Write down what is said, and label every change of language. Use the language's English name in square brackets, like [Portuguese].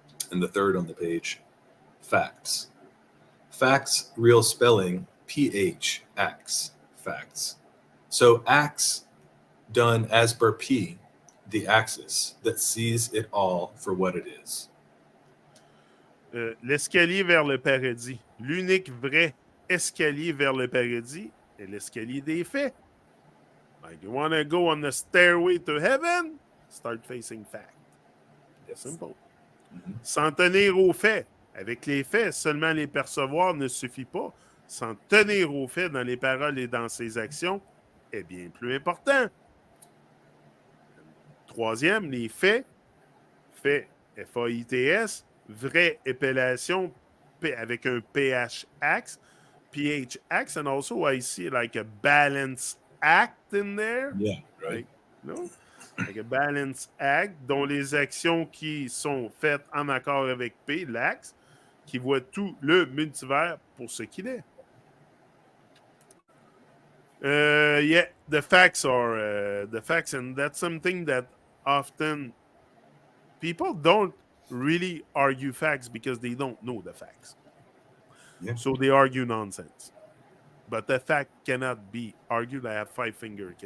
[English] And the third on the page, facts. Facts, real spelling, PH, acts, facts. So acts done as per P, the axis that sees it all for what it is. [French] L'escalier vers le paradis. L'unique vrai escalier vers le paradis est l'escalier des faits. [English] Like, you want to go on the stairway to heaven? Start facing fact. Yes. Simple. Mhm. [French] S'en tenir aux faits. Avec les faits, seulement les percevoir ne suffit pas. S'en tenir aux faits dans les paroles et dans ses actions est bien plus important. Troisième, les faits. Faits, F-A-I-T-S. Vraie épellation avec un PH-axe. PH-axe. [English] And also I see like a balance act in there. Yeah, right. Like, no? [French] Fait que balance act, dont les actions qui sont faites en accord avec P, l'axe, qui voit tout le multivers pour ce qu'il est. [English] Yeah, the facts are the facts, and that's something that often people don't really argue facts because they don't know the facts. Yeah. So they argue nonsense. But the fact cannot be argued. I have 5 fingers.